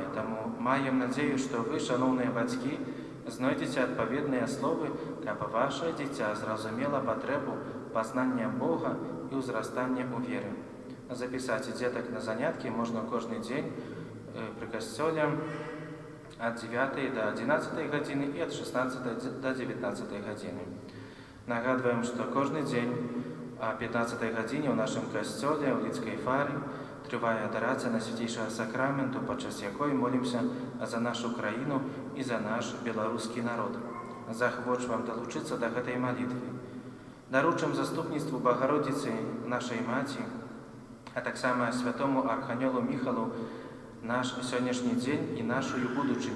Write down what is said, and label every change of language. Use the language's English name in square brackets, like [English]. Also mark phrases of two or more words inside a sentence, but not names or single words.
[Belarusian] Таму маем надзею, што вы, шаноўныя бацькі, знойдзеце адпаведныя словы, каб ваше дзіця зразумела патрэбу пазнання Бога і ўзрастання ў веры. Запісаць дзетак на заняткі можна кожны дзень пры касцёле ад 9 до 11 гадзіны і ад 16 до 19 гадзіны. [Ukrainian] Нагадваем, што кожны дзень О 15 годині у нашому костьолі у Лідській фарі триває адорація Найсвятішого Сакраменту, під час якої молимося за нашу країну і за наш білоруський народ. Захочу вам долучитися до цієї молитви. Даручим заступництву Богородиці, нашої Маті, а так само святому Архангелу Михалу наш сьогоднішній день і нашу будучиню.